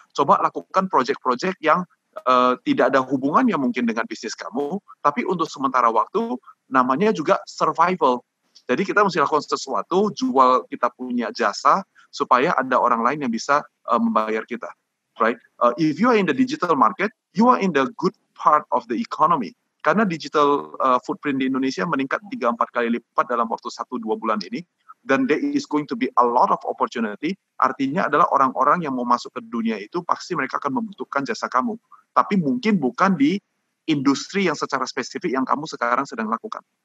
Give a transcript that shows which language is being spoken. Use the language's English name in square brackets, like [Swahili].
[Indonesian] Coba lakukan project-project yang tidak ada hubungannya mungkin dengan bisnis kamu, tapi untuk sementara waktu, namanya juga survival. Jadi kita mesti lakukan sesuatu, jual kita punya jasa, supaya ada orang lain yang bisa membayar kita. [English] Right? If you are in the digital market, you are in the good part of the economy. [Indonesian] Karena digital footprint di Indonesia meningkat 3-4 kali lipat dalam waktu 1-2 bulan ini, dan [English] there is going to be a lot of opportunity, [Indonesian] artinya adalah orang-orang yang mau masuk ke dunia itu, pasti mereka akan membutuhkan jasa kamu. Tapi mungkin bukan di industri yang secara spesifik yang kamu sekarang sedang lakukan.